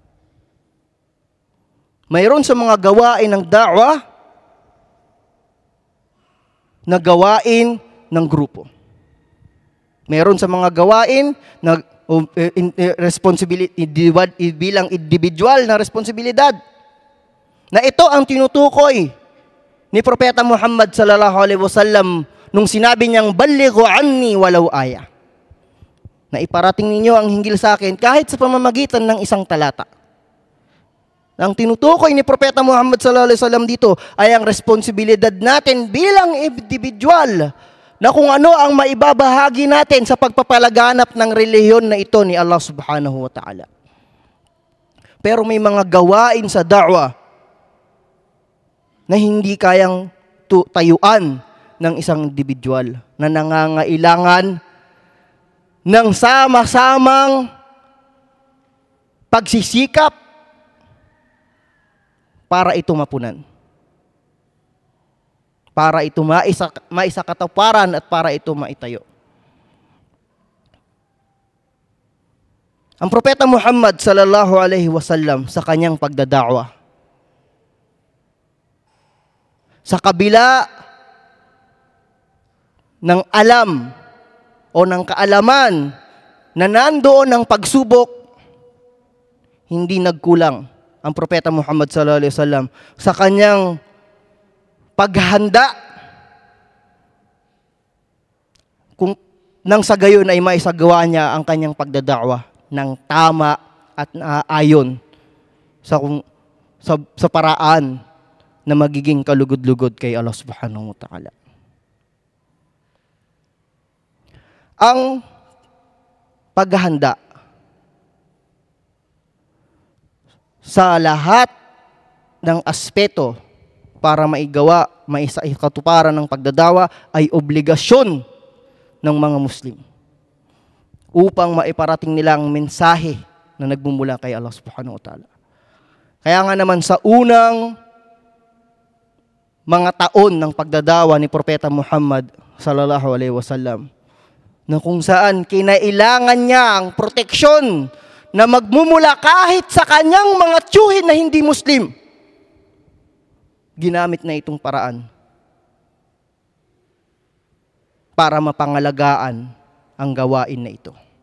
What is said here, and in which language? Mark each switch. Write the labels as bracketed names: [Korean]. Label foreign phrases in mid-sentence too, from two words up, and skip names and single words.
[Filipino] Mayroon sa mga gawain ng da'wa na gawain ng grupo. Mayroon sa mga gawain na responsibility bilang individual na responsibilidad. Na ito ang tinutukoy ni Propeta Muhammad [Arabic] صلى الله عليه وسلم [Filipino] nung sinabi niyang [Arabic] بلغوا عني ولو آية. [Filipino] Na iparating ninyo ang hinggil sa akin kahit sa pamamagitan ng isang talata. Ang tinutukoy ni Propeta Muhammad [Arabic] صلى الله عليه وسلم [Filipino] dito ay ang responsibilidad natin bilang individual na kung ano ang maibabahagi natin sa pagpapalaganap ng relihiyon na ito ni Allah [Arabic] سبحانه وتعالى. [Filipino] Pero may mga gawain sa da'wa na hindi kayang tayuan ng isang individual na nangangailangan ng sama-samang pagsisikap para ito mapunan. para ito maisakatuparan at para ito maitayo. Ang Propeta Muhammad [Arabic] صلى الله عليه وسلم [Filipino] sa kanyang pagdada'wa, sa kabila ng alam o ng kaalaman na nandoon ang pagsubok, hindi nagkulang ang Propeta Muhammad [Arabic] صلى الله عليه وسلم [Filipino] sa kanyang paghanda kung nang sa gayon ay maisagawa niya ang kanyang pagdada'wa ng tama at naayon sa paraan na magiging kalugod-lugod kay Allah [Arabic] سبحانه وتعالى. [Filipino] Ang paghahanda sa lahat ng aspeto para maisakatuparan ng pagdadawa ay obligasyon ng mga Muslim upang maiparating nila ang mensahe na nagmumula kay Allah [Arabic] سبحانه وتعالى. [Filipino] Kaya nga naman sa unang mga taon ng pagdadawa ni Propeta Muhammad [Arabic] صلى الله عليه وسلم, [Filipino] na kung saan kinailangan niya ang proteksyon na magmumula kahit sa kanyang mga tiyuhin na hindi Muslim, ginamit na itong paraan para mapangalagaan ang gawain na ito.